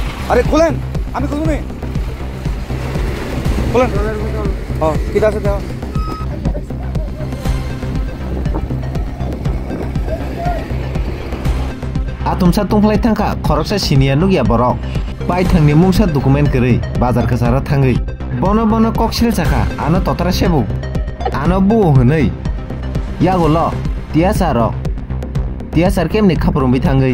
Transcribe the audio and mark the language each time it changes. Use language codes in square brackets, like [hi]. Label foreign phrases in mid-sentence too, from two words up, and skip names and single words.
[bn] আরে খুলেন, আমি খুলবো নি, খুলেন। ও কিটা আছে দেওয়া? [trp] Atumsa tungflai tangka khoroksa sinia nugya borok pai thangni mungsa document gori bazar kasara thangai bono bono koksil chaka ano totara sebu ano buo hwnei yagolo tiasar kemni khaprom bi thangai